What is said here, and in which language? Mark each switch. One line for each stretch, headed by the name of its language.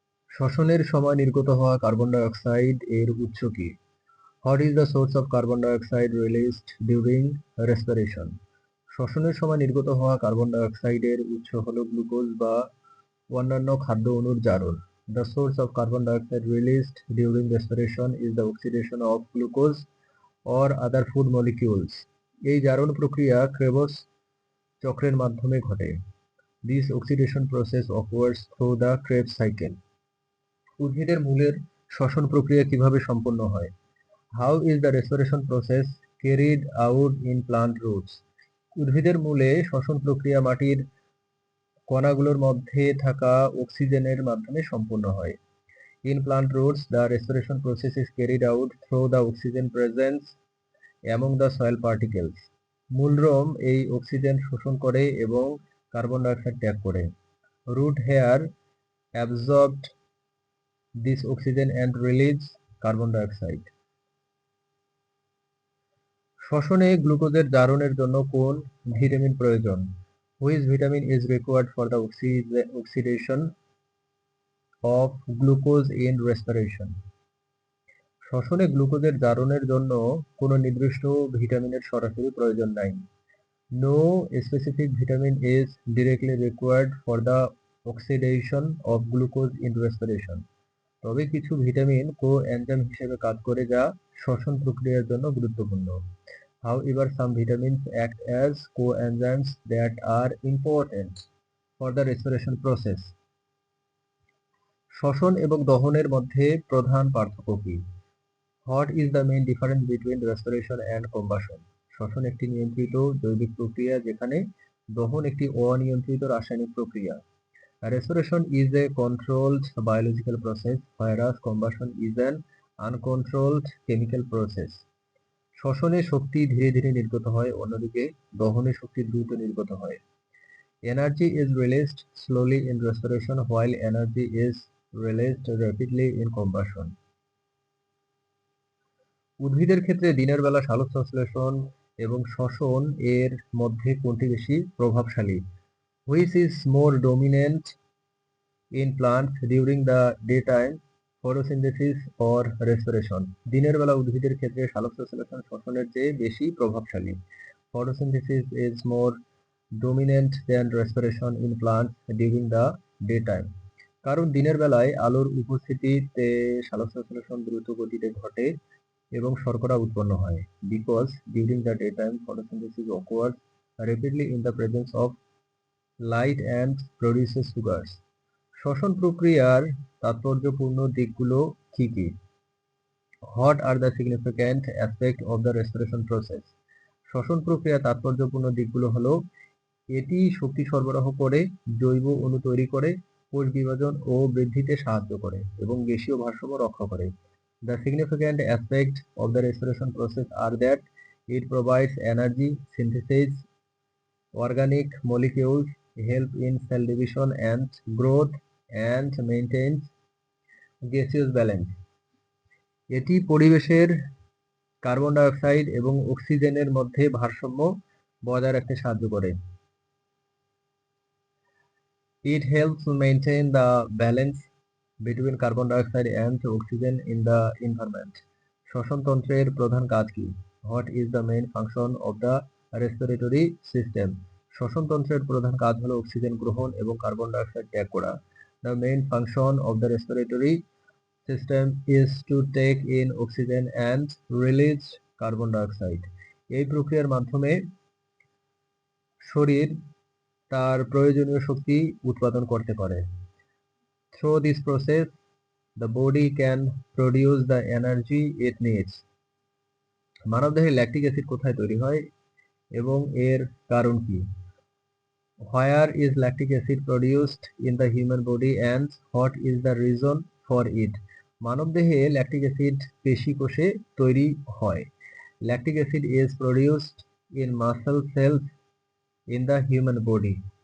Bangla: শ্বসনের সময় নির্গত হওয়া কার্বন ডাই অক্সাইড এর উৎস কি?
English: What is the source of carbon dioxide released during respiration?
Bangla: শ্বসনের সময় নির্গত হওয়া কার্বন ডাই অক্সাইডের উৎস হলো গ্লুকোজ বা অন্যান্য খাদ্য অণুর জারণ।
English: The source of carbon dioxide released during respiration is the oxidation of glucose or other food molecules.
Bangla: এই জারণ প্রক্রিয়া ক্রেবস চক্রের মাধ্যমে ঘটে।
English: This oxidation process occurs through the Krebs cycle.
Bangla: উদ্ভিদের মূলের শ্বসন প্রক্রিয়া কিভাবে সম্পন্ন হয়?
English: How is the respiration process carried out in plant roots?
Bangla: উদ্ভিদের মূলে শ্বসন প্রক্রিয়া মাটির কণাগুলোর মধ্যে থাকা অক্সিজেনের মাধ্যমে সম্পন্ন হয়।
English: In plant roots, the respiration process is carried out through the oxygen presence among the soil particles.
Bangla: মূলরোম এই অক্সিজেন শোষণ করে এবং কার্বন ডাইঅক্সাইড ত্যাগ করে।
English: Root hair absorbed this oxygen and release carbon dioxide.
Bangla: শ্বসনে গ্লুকোজের জারণের জন্য কোন ভিটামিন প্রয়োজন?
English: Which vitamin is required for the oxidation of glucose in respiration?
Bangla: শ্বসনে গ্লুকোজের জারণের জন্য কোনো নির্দিষ্ট ভিটামিনের সরাসরি প্রয়োজন নাই।
English: No specific vitamin is directly required for the oxidation of glucose in respiration.
Bangla: তবে কিছু ভিটামিন কোএনজাইম হিসেবে কাজ করে যা শ্বসন প্রক্রিয়ার জন্য গুরুত্বপূর্ণ।
English: However, some vitamins act as coenzymes that are important for the respiration process.
Bangla: শ্বসন এবং দহনের মধ্যে প্রধান পার্থক্য কি?
English: What is the main difference between respiration and combustion?
Bangla: শ্বসন একটি নিয়ন্ত্রিত জৈবিক প্রক্রিয়া যেখানে দহন একটি অনিয়ন্ত্রিত রাসায়নিক প্রক্রিয়া।
English: Respiration is a controlled biological process, whereas combustion is an uncontrolled chemical process.
Bangla: শ্বসনে শক্তি ধীরে ধীরে নির্গত হয়, অন্যদিকে দহনে শক্তি দ্রুত নির্গত হয়।
English: Energy is released slowly in respiration, while energy is released rapidly in combustion.
Bangla: উদ্ভিদের ক্ষেত্রে দিনের বেলা সালোকসংশ্লেষণ এবং শ্বসন এর মধ্যে কোনটি বেশি প্রভাবশালী?
English: Which is more dominant in plants during the daytime, photosynthesis or respiration?
Bangla: দিনের বেলা উদ্ভিদের ক্ষেত্রে সালোকসংশ্লেষণ শ্বসনের চেয়ে বেশি প্রভাবশালী।
English: Photosynthesis is more dominant than respiration in plants during the daytime.
Bangla: কারণ দিনের বেলায় আলোর উপস্থিতিতে সালোকসংশ্লেষণ দ্রুত গতিতে ঘটে এবং শর্করা উৎপন্ন হয়।
English: Because during the daytime photosynthesis occurs rapidly in the presence of light and produces sugars.
Bangla: শ্বসন প্রক্রিয়ার তাৎপর্যপূর্ণ দিকগুলো কি কি?
English: What are the significant aspects of the respiration process?
Bangla: শ্বসন প্রক্রিয়ার তাৎপর্যপূর্ণ দিকগুলো হলো এটি শক্তি সরবরাহ করে, জৈব অণু তৈরি করে, কোষ বিভাজন ও বৃদ্ধিতে সাহায্য করে এবং গ্যাসীয় ভারসাম্য রক্ষা করে।
English: The significant aspects of the respiration process are that it provides energy, synthesis, organic molecules, help in cell division and growth, and maintains gaseous balance.
Bangla: এটি পরিবেশের কার্বন ডাই অক্সাইড এবং অক্সিজেনের মধ্যে ভারসাম্য বজায় রাখতে সাহায্য করে।
English: It helps maintain the balance between carbon dioxide and oxygen in the environment.
Bangla: শ্বসনতন্ত্রের প্রধান কাজ কি?
English: What is the main function of the respiratory system?
Bangla: শ্বসনতন্ত্রের প্রধান কাজ হলো অক্সিজেন গ্রহণ এবং কার্বন ডাইঅক্সাইড ত্যাগ করা।
English: The main function of the respiratory system is to take in oxygen and release carbon dioxide.
Bangla: এই প্রক্রিয়ার মাধ্যমে শরীর তার প্রয়োজনীয় শক্তি উৎপাদন করতে পারে।
English: Through this process, the body can produce the energy it needs.
Bangla: মানবদেহে ল্যাকটিক অ্যাসিড কোথায় তৈরি হয় এবং এর কারণ কি?
English: Where is lactic acid produced in the human body and what is the reason for it?
Bangla: মানবদেহে ল্যাকটিক অ্যাসিড পেশি কোষে তৈরি হয়।
English: Lactic acid is produced in muscle cells in the human body.